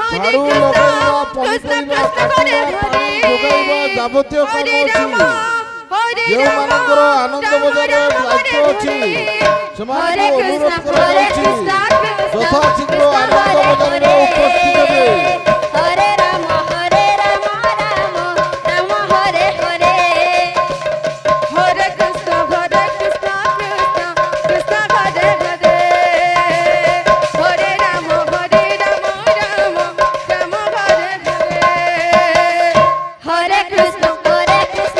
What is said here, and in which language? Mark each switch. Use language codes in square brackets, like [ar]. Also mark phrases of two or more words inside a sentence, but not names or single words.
[or] ଝାଡୁ ଲଗାଇବା পନିপରିବା କାଟିବା ପାଣି ଯୋଗାଇବା ଯାବତୀୟ କାମ ଅଛି ଯେଉଁମାନଙ୍କର ଆନନ୍ଦ ବଜାରରେ ଦାୟିତ୍ୱ ଅଛି ସେମାନଙ୍କୁ ଅନୁରୋଧ କରାଯାଉଛି ଯଥାଶୀଘ୍ର ଆନନ୍ଦ ବଜାରରେ ଉପସ୍ଥିତ ହେବେ। [sa] हरे राम राम राम हरे हरे हरे कृष्ण कृष्ण कृष्ण हरे हरे हरे राम राम राम हरे हरे हरे कृष्ण कृष्ण